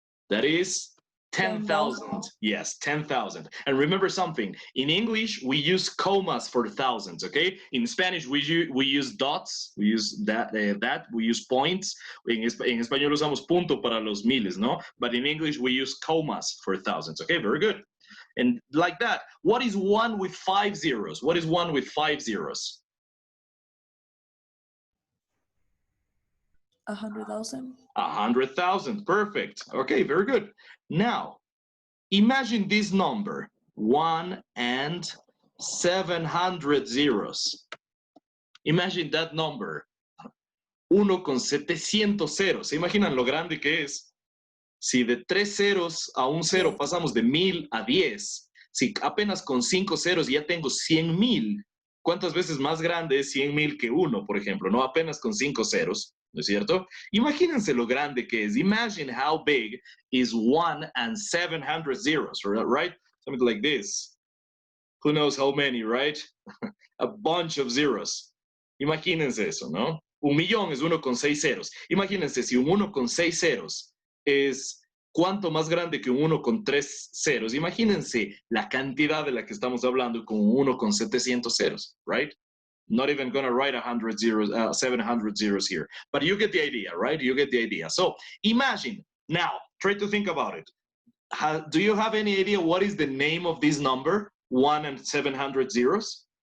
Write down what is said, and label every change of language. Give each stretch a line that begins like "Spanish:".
English: That is 10,000. Yes, 10,000. And remember something, in English, we use commas for thousands, okay? In Spanish, we use dots, we use we use points.
Spanish: En español usamos punto para los miles, ¿no?
English: But in English, we use commas for thousands, okay? Very good. And like that, what is 1 with 5 zeros? What is 1 with 5 zeros? 100,000. 100,000, perfect. Okay, very good. Now, imagine this number, 1 and 700 zeros. Imagine that number,
Spanish: 1 con 700 ceros. ¿Se imaginan lo grande que es? Si de 3 ceros a un cero pasamos de 1000 a 10, si apenas con 5 ceros ya tengo 100,000, ¿cuántas veces más grande es 100,000 que 1, por ejemplo? No, apenas con 5 ceros, ¿no es cierto? Imagínense lo grande que es.
English: Imagine how big is 1 and 700 zeros, right? Something like this. Who knows how many, right? A bunch of zeros.
Spanish: Imagínense eso, ¿no? 1,000,000 es 1 con 6 ceros. Imagínense si un 1 con 6 ceros es cuánto más grande que un 1 con 3 ceros. Imagínense la cantidad de la que estamos hablando con un 1 con 700 ceros, right?
English: Not even gonna write 100 zeros, 700 zeros here. But you get the idea, right? You get the idea. So imagine, now, try to think about it. Do you have any idea what is the name of this number, 1 and 700 zeros?